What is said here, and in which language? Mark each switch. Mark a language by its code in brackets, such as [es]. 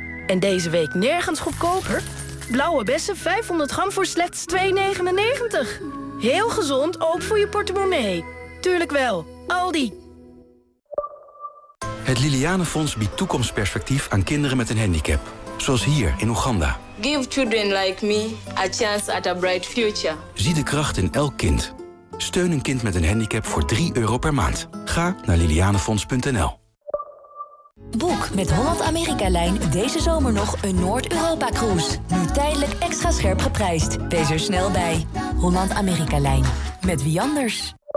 [nl] En deze week nergens goedkoper. Blauwe bessen 500 gram voor slechts €2,99. Heel gezond, ook voor je portemonnee. Tuurlijk wel, Aldi. Het Liliane Fonds biedt toekomstperspectief aan kinderen met een handicap. Zoals hier in Oeganda. [en] Give children like me a chance at a bright future. [nl] Zie de kracht in elk kind. Steun een kind met een handicap voor €3 per maand. Ga naar lilianefonds.nl. Boek met Holland-Amerika-Lijn deze zomer nog een Noord-Europa-cruise. Nu tijdelijk extra scherp geprijsd. Wees er snel bij. Holland-Amerika-Lijn. Met wie anders?